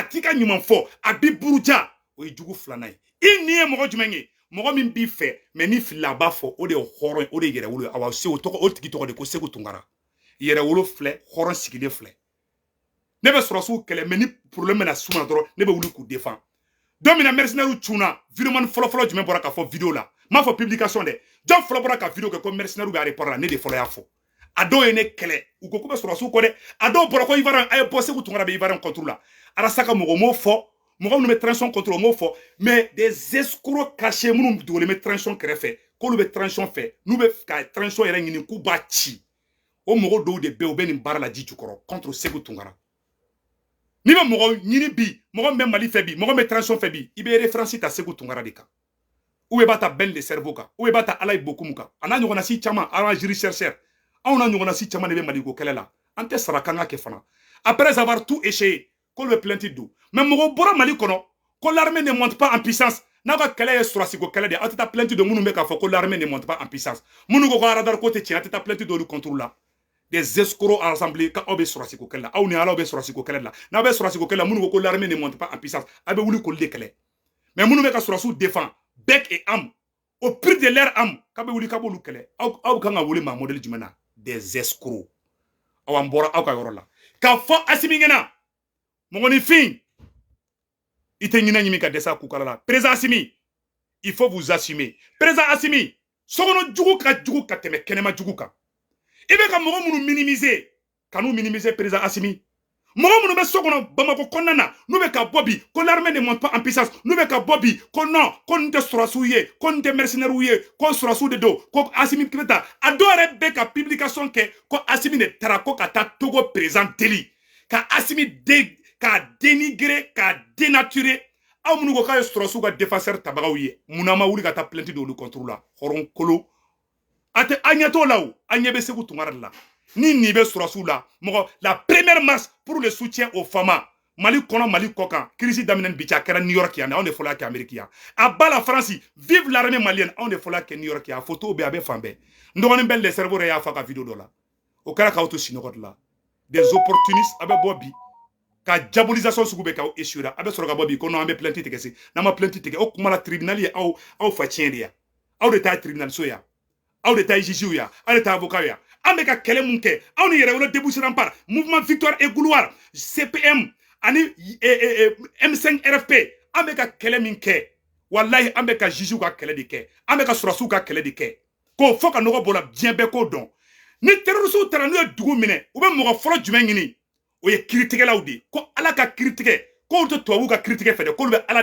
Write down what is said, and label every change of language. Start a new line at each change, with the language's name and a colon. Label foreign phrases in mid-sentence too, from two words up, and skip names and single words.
Bambara: t'i ka ɲuman fɔ a b'i buruja o ye jugu filanan ye i nin ye mɔgɔ jumɛn ye mɔgɔ min b'i fɛ mais ni filila a b'a fɔ o de ye hɔrɔn ye o de ye yɛrɛwolo ye awa se o tigi tɔgɔ de ko Segu Tunkara yɛrɛwolo filɛ hɔrɔn sigilen filɛ ne bɛ sɔrɔsiw kɛlɛ mais ni problème bɛna s'u ma dɔrɔn ne bɛ wuli k'u défend don min na mercenaires cunna vidéoman fɔlɔ jumɛn bɔra ka fɔ vidéo la m'a fɔ publication dɛ jɔn fɔlɔ bɔra ka vidéo kɛ ko mercenaires bɛ aéroport la ne de fɔlɔ y'a fɔ a dɔw ye ne kɛlɛ u ko k'u bɛ sɔrɔsiw kɔ dɛ a dɔw bɔra ko Ivoirien a ye bɔ Segu Tunkara bɛ Ivoirien contre la Arasa ka mɔgɔ m'o fɔ mɔgɔ minnu bɛ transition contre o m'o fɔ
French: mais des escrocs cachés
Bambara: minnu dogolen bɛ transition kɛrɛfɛ k'olu bɛ transition fɛ n'u bɛ ka transition yɛrɛ ɲini k'u b'a ci o mɔgɔ dɔw de bɛ yen u bɛ nin baara la ji jukɔrɔ contre Segu Tunkara ni bɛ mɔgɔ ɲini bi mɔgɔ min bɛ Mali fɛ bi mɔgɔ min bɛ transition fɛ bi i bɛ référence ta Segu Tunkara de kan ou b'a ta Ben de cerveau kan ou b'a ta Alain Bokoum kan a n'a ɲɔgɔnna si caman
French: arrangeur chercheur
Bambara: anw n'a ɲɔgɔnna si caman de bɛ Mali ko kɛlɛ la an tɛ sara kan ka kɛ fana
French: après avoir tout essayé
Bambara: k'olu bɛ plainte don mais mɔgɔ bɔra Mali kɔnɔ ko
French: l'armée ne monte pas en puissance
Bambara: n'a ka kɛlɛ ye sɔrɔsi ko kɛlɛ de aw tɛ taa plainte don minnu bɛ k'a fɔ ko
French: l'armée ne monte pas en puissance
Bambara: minnu ko radar ko tɛ tiɲɛ a tɛ taa plainte don olu contre la
French: des escrocs assemblés
Bambara: k'aw bɛ sɔrɔsi ko kɛlɛ la aw ni ala bɛ sɔrɔsi ko kɛlɛ la n'aw bɛ sɔrɔsi ko kɛlɛ la minnu ko
French: l'armée ne monte pas en puissance
Bambara: a bɛ wuli k'olu de kɛlɛ mais minnu bɛ ka sɔrɔsiw
French: défend bec et âme au prix de leur âme
Bambara: k'a bɛ wuli k'a b'olu kɛlɛ aw kan ka wele maa modèle jumɛn na
French: des escrocs
Bambara: aw an bɔra aw ka yɔrɔ la k'a fɔ Asimi ɲɛna mɔgɔninfin i tɛ ɲinɛ ɲimi ka dɛsɛ a kukala la président Asimi
French: il faut vous assumer
Bambara: président Asimi sokɔnɔ jugu ka jugu ka tɛmɛ kɛnɛma jugu kan i bɛ ka mɔgɔ minnu minimiser ka n'u minimiser président Asimi mɔgɔ minnu bɛ so kɔnɔ Bamako kɔnɔna na n'u bɛ ka bɔ bi ko
French: l'armée ne monte pas en puissance
Bambara: n'u bɛ ka bɔ bi ko non ko nin tɛ sɔrɔsiw ye ko nin tɛ mercenaires ye ko sɔrɔsiw de don ko Asimi Kibeta a dɔw yɛrɛ bɛ ka publication kɛ ko Asimi de taara ko ka taa Togo président deli ka Asimi k'a dénigrer k'a dénaturer aw minnu ko k'a ye sɔrɔsiw ka défenseur tabagaw ye munna ma wuli ka taa plainte d'olu contre la hɔrɔn kolo a tɛ a ɲɛ t'o la o a ɲɛ bɛ Segu Tunkara de la ni nin bɛ sɔrɔsiw la mɔgɔ la
French: première marche pour le soutien aux femmes
Bambara: Mali kɔnɔ Mali kɔ kan crise daminɛ bi a kɛra New York yan anw de fɔlɔ kɛ Amérique yan a ba la France
French: vive l'armée malienne
Bambara: anw de fɔlɔ kɛ New York yan a photo bɛ a bɛ fan bɛɛ n dɔgɔnin bɛ
French: le cerveau
Bambara: y'a fa ka vidéo dɔ la o kɛra k'aw to sinɔgɔ de la
French: des opportunistes
Bambara: a bɛ bɔ bi ka diabolisation sugu bɛ k'aw échouer a bɛ sɔrɔ ka bɔ bi ko non an bɛ plainte tigɛ se n'an ma plainte tigɛ o kuma la tribunal ye aw fa tiɲɛ de ya aw de taa tribunal so ya aw de taa juge ya aw de taa avocat ya an bɛ ka kɛlɛ mun kɛ aw ni yɛrɛwolo
French: débouché par mouvement victoire et gloire
Bambara: CPM ani M5 RFP an bɛ ka kɛlɛ min kɛ wallahi an bɛ ka juge ka kɛlɛ de kɛ an bɛ ka sɔrɔsiw ka kɛlɛ de kɛ k'o fɔ ka nɔgɔ bɔ la diɲɛ bɛɛ k'o dɔn ni terroriste taara n'u ye dugu minɛ u bɛ mɔgɔ fɔlɔ jumɛn ɲini o ye kiiritigɛlaw de ko ala ka kiiritigɛ k'olu tɛ tubabuw ka kiiritigɛ fɛ dɛ k'olu bɛ ala